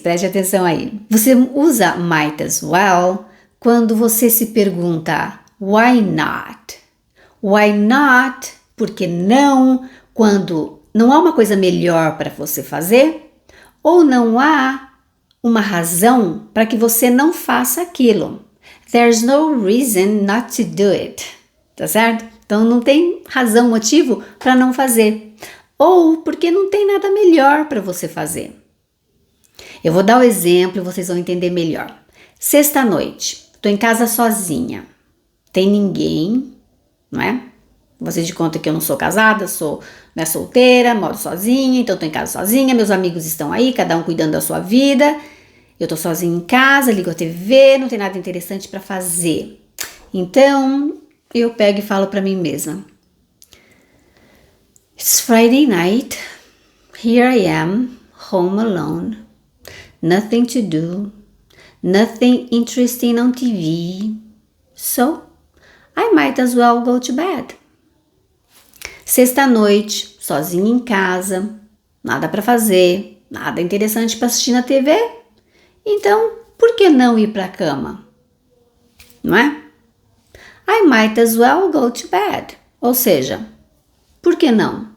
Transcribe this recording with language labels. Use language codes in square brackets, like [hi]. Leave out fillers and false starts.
[pt] Preste atenção aí. Você usa might as well quando você se pergunta [en] why not? Why not? [pt] Por que não? Quando não há uma coisa melhor para você fazer ou não há uma razão para que você não faça aquilo. [en] There's no reason not to do it. [pt] Tá certo? Então não tem razão, motivo para não fazer. Ou porque não tem nada melhor para você fazer. Eu vou dar o exemplo e vocês vão entender melhor. Sexta-noite, estou em casa sozinha. Tem ninguém, não é? Vocês de conta que eu não sou casada, sou solteira, moro sozinha, então estou em casa sozinha, meus amigos estão aí, cada um cuidando da sua vida. Eu estou sozinha em casa, ligo a TV, não tem nada interessante para fazer. Então eu pego e falo para mim mesma. [en] It's Friday night, here I am, home alone, nothing to do, nothing interesting on TV, so I might as well go to bed. [pt] Sexta-noite, sozinha em casa, nada para fazer, nada interessante para assistir na TV, então por que não ir para a cama? Não é? [en] I might as well go to bed, [pt] ou seja, por que não?